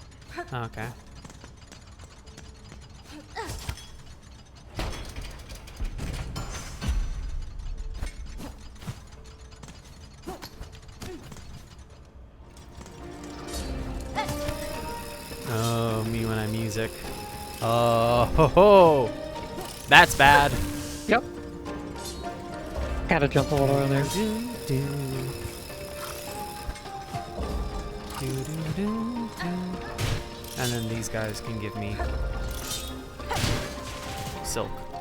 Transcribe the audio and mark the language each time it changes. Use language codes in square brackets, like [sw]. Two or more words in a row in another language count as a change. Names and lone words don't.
[en] Okay. Oh, me when I music. Oh, ho, ho. That's bad. Yep. Gotta jump a little in there. And then these guys can give me silk.